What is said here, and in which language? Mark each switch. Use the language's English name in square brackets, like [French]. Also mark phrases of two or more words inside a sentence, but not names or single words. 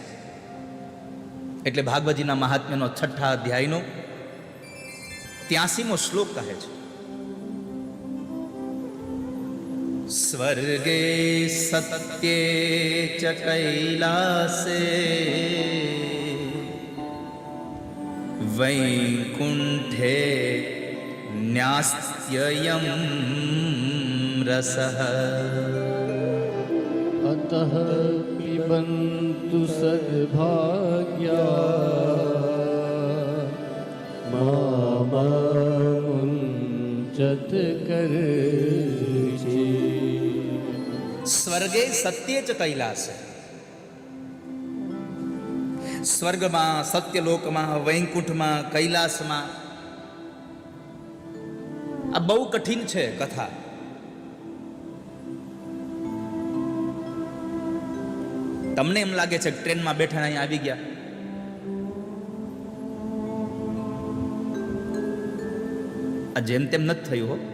[Gujarati] એટલે ભાગવતજીના મહાત્મ્યનો 6ઠા અધ્યાયનો 83મો શ્લોક કહે છે, [Sanskrit] સ્વર્ગે સત્યે ચ કૈલાસે વૈકુંઠે ન્યાસ્યયમ રસઃ अतः पिबन्तु सद्भाग्या मामुञ्चत कर्षि। સ્વર્ગે સત્ય ચ કૈલાસ. [Gujarati] સ્વર્ગમાં, સત્યલોકમાં, વૈકુંઠમાં, કૈલાસમાં આ બહુ કઠિન છે કથા. તમને એમ લાગે છે કે ટ્રેનમાં બેઠા અહીંયા આવી ગયા, આ જેમ તેમ નથી થયું હો.